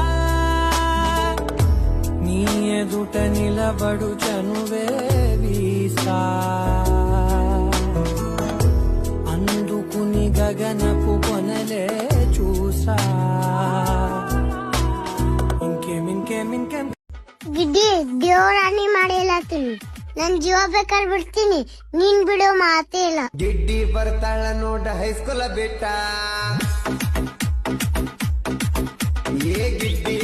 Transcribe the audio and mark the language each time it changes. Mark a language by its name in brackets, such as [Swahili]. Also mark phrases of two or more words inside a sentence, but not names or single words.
[Telugu] నీ ఎదుట నిలబడు చనువే వీసా అందుకుని గగనపు కొనలే చూసా ఇంకేం [Kannada] ಗಿಡ್ಡಿ ದೇವರಾಣಿ ಮಾಡಿಲ್ಲತ್ತೀನಿ ನನ್ ಜೀವ ಬೇಕಾದ್ರೆ ಬಿಡ್ತೀನಿ ನೀನ್ ಬಿಡೋ ಮಾತೇ ಇಲ್ಲ. ಗಿಡ್ಡಿ ಬರ್ತಾಳ ನೋಡ ಹೈಸ್ಕೂಲ ಬಿಟ್ಟ ಏ ಗಿಡ್ಡಿ